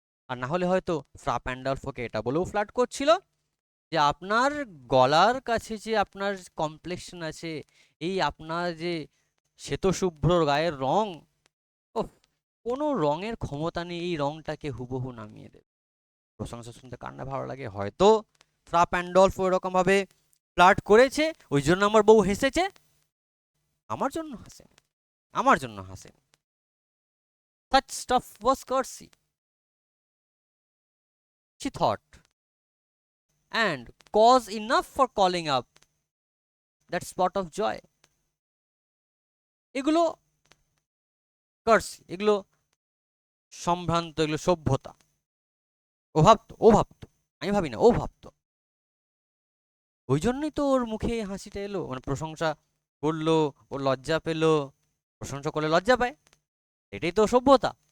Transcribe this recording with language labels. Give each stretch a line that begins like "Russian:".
Bangla: আর না হলে হয়তো ফ্রা প্যান্ডলফোকে এটা বলেও ফ্লার্ট করছিল যে আপনার গলার কাছে যে আপনার কমপ্লেকশন আছে, এই আপনার যে শ্বেতশুভ্র গায়ের রং, ওহ, কোনো রঙের ক্ষমতা নেই এই রংটাকে হুবহু নামিয়ে দেবে। প্রশংসা শুনতে কার না ভালো লাগে। হয়তো ফ্রা প্যান্ডলফ ওরকম ভাবে ফ্লার্ট করেছে, ওই জন্য আমার বউ হেসেছে, আমার জন্য হাসেনি, আমার জন্য হাসেনি।
English: Such stuff was courtesy, she thought, and cause enough for calling up that spot of joy.
Bangla: এগুলো কার্সি, এগুলো সম্ভ্রান্ত, এগুলো সভ্যতা। ও ভাবতো, আমি ভাবি না, ও ভাবতো। ওই জন্যই তো ওর মুখে হাসিটা এলো, মানে প্রশংসা করলো, ও লজ্জা পেলো, প্রশংসা করলে লজ্জা পায়, এটাই তো সভ্যতা।